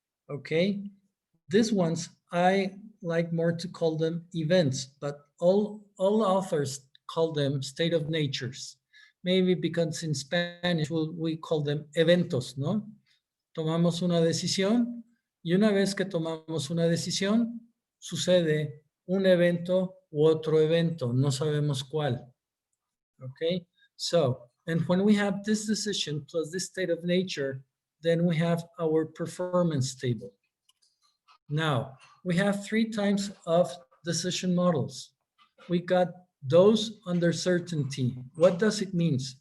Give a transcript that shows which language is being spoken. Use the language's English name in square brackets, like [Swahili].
[English] Okay, these ones I like more to call them events, but all authors call them state of natures. Maybe because in Spanish we call them eventos, ¿no? [Spanish] Tomamos una decisión y una vez que tomamos una decisión, sucede un evento u otro evento, no sabemos cuál. [English] Okay, so, and when we have this decision plus this state of nature, then we have our performance table. Now, we have 3 types of decision models. We got those under certainty. What does it mean?